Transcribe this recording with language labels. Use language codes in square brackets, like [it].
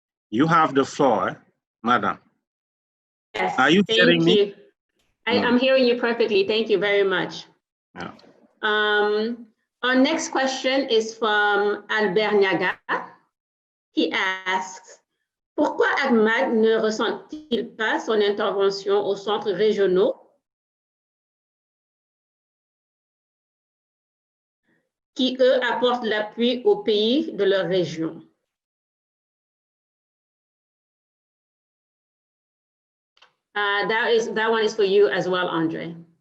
[en] You have the floor, madam. Yes, are you hearing me? I'm hearing you perfectly. Thank you very much. Yeah. Our next question is from Albert Niaga. He asks, [fr] pourquoi ACMAD ne ressent-il pas son intervention aux centres régionaux qui, eux, apportent l'appui aux pays de leur région? [en] That one is for you as well, Andre.